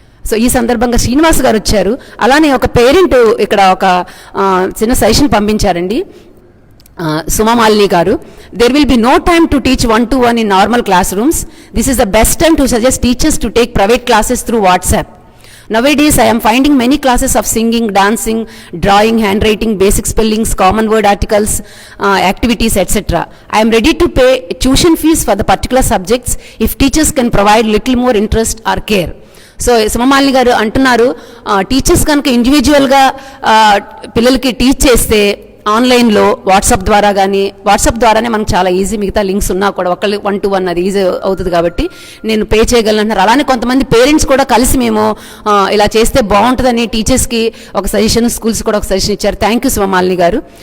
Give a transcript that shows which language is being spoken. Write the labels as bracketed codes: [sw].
[te] So ఈ సందర్భంగా శ్రీనివాస్ గారు వచ్చారు. అలానే ఒక పేరెంట్ ఇక్కడ ఒక చిన్న సజెషన్ పంపించారండి, సుమమాలిని గారు. [en] There will be no time to teach 1-to-1 in normal classrooms. This is the best time to suggest teachers to take private classes through WhatsApp. Nowadays, I am finding many classes of singing, dancing, drawing, handwriting, basic spellings, common word articles, activities, etc. I am ready to pay tuition fees for the particular subjects if teachers can provide little more interest or care. [te] So సుమమాలిని గారు అంటున్నారు, teachers కనుక ఇండివిజువల్గా పిల్లలకి teach చేస్తే ఆన్లైన్లో WhatsApp ద్వారానే మనకు చాలా ఈజీ, మిగతా లింక్స్ ఉన్నా కూడా ఒకళ్ళు 1-to-1 అది ఈజీ అవుతుంది కాబట్టి నేను పే చేయగలను అంటున్నారు. అలానే కొంతమంది పేరెంట్స్ కూడా కలిసి మేము ఇలా చేస్తే బాగుంటుందని టీచర్స్కి ఒక సజెషన్, స్కూల్స్ కూడా ఒక సజెషన్ ఇచ్చారు. థ్యాంక్ యూ శివమాలిని గారు.